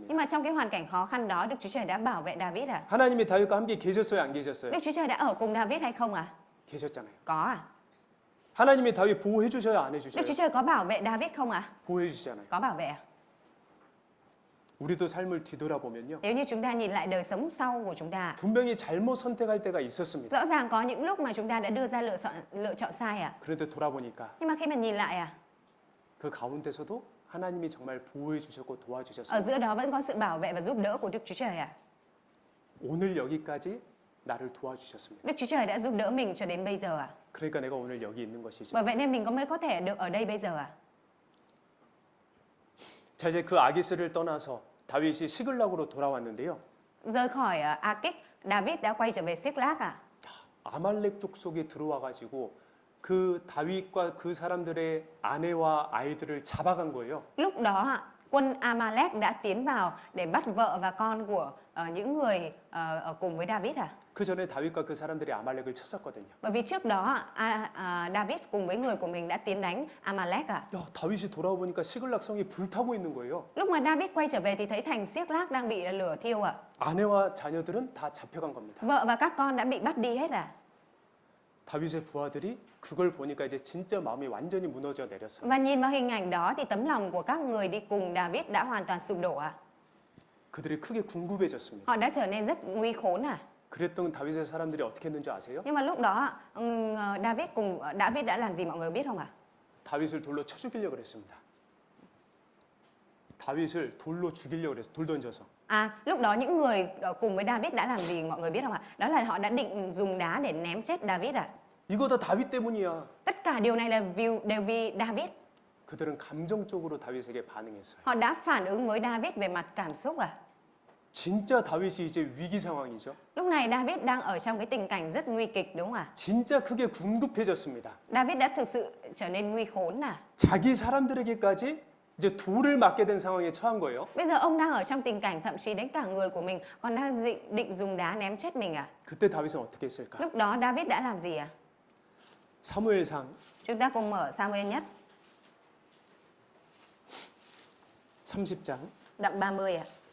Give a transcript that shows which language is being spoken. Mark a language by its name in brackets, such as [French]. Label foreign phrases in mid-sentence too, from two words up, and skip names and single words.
[Vietnamese] Nhưng mà trong cái hoàn cảnh khó khăn đó Đức Chúa Trời đã bảo vệ David à? [Korean] 하나님이 다윗과 함께 계셨어요, 안 계셨어요? [Vietnamese] Đức Chúa Trời đã ở cùng David hay không à? [Korean] 계셨잖아요. [Vietnamese] Có à? [Korean] 하나님이 다윗 보호해 주셔요, 안 해 [Vietnamese] Đức [Korean] 주셔요? [Vietnamese] Chúa Trời có bảo vệ David không ạ? [Korean] 보호해 주시잖아요. [Vietnamese] Có bảo vệ ạ. [Korean] 우리도 삶을 뒤돌아보면요. [Vietnamese] Nếu như chúng ta nhìn lại đời sống sau của chúng ta, [Korean] 분명히 잘못 선택할 때가 있었습니다. [Vietnamese] rõ ràng có những lúc mà chúng ta đã đưa ra lựa chọn sai ạ. [Korean] 그런데 돌아보니까 [Vietnamese] Nhưng mà khi mà nhìn lại [Korean] 그 가운데서도 하나님이 정말 보호해 주셨고 [Vietnamese] ở [Korean] 도와주셨습니다. [Vietnamese] giữa đó vẫn có sự bảo vệ và giúp đỡ của Đức Chúa Trời ạ. [Korean] 오늘 여기까지 나를 도와주셨습니다. [Vietnamese] Đức Chúa Trời đã giúp đỡ mình cho đến bây giờ ạ. [Korean] 그러니까 내가 오늘 여기 있는 것이죠. [Vietnamese] Bởi vậy nên mình mới có thể được ở đây bây giờ ạ. [Korean] 자, 이제 그 아기스를 떠나서 다윗이 시글락으로 돌아왔는데요. [Vietnamese] Rời khỏi Akish, David đã quay trở về Siklag ạ. [Korean] 아말렉 족속이 들어와 가지고 그 다윗과 그 사람들의 아내와 아이들을 잡아간 거예요. [Vietnamese] Lúc đó quân Amalek đã tiến vào để bắt vợ và con của những người ở cùng với David ạ. [Korean] 그 전에 다윗과 그 사람들이 아말렉을 쳤었거든요. [Vietnamese] Bởi vì trước đó David cùng với người của mình đã tiến đánh Amalek ạ. [Korean] 야, 다윗이 돌아와 보니까 시글락 성이 불타고 있는 거예요. [Vietnamese] Lúc mà David quay trở về thì thấy thành Siklag đang bị lửa thiêu ạ. [Korean] 아내와 자녀들은 다 잡혀간 겁니다. [Vietnamese] Vợ và các con đã bị bắt đi hết ạ. [Korean] 다윗의 부하들이 그걸 보니까 이제 진짜 마음이 완전히 무너져 내렸어요. [Vietnamese] Và nhìn vào hình ảnh đó thì tấm lòng của các người đi cùng David đã hoàn toàn sụp đổ ạ. [Korean] 그들이 크게 궁금해졌습니다. [Vietnamese] Họ đã trở nên rất nguy khốn à. [Korean] 그랬던 다윗의 사람들이 어떻게 했는지 아세요? [Vietnamese] Nhưng mà lúc đó David đã làm gì mọi người biết không ạ? [Korean] 다윗을 돌로 쳐 죽이려고 그랬습니다. 다윗을 돌로 죽이려고 그랬어요. 돌 던져서. [Vietnamese] Lúc đó những người cùng với David đã làm gì mọi người biết không ạ? Đó là họ đã định dùng đá để ném chết David ạ. [Korean] 이거 다 다윗 때문이야. [Vietnamese] Tất cả điều này là đều vì David. [Korean] 그들은 감정적으로 다윗에게 반응했어요. [Vietnamese] Họ đã phản ứng với David về mặt cảm xúc à. [Korean] 진짜 다윗이 이제 위기 상황이죠. [Vietnamese] Lúc này David đang ở trong cái tình cảnh rất nguy kịch đúng không ạ? [Korean] 진짜 크게 궁급해졌습니다. [Vietnamese] David đã thực sự trở nên nguy khốn à. [Korean] 자기 사람들에게까지 이제 돌을 맞게 된 상황에 처한 거예요. [Vietnamese] Bây giờ ông đang ở trong tình cảnh thậm chí đến cả người của mình còn đang định dùng đá ném chết mình à. [Korean] 그때 다윗은 어떻게 했을까? [Vietnamese] Lúc đó David đã làm gì à? [Korean] 사무엘상 [Vietnamese] Chúng ta cùng mở Samuel nhất [Korean] 30장 [Vietnamese] đoạn 30 ạ.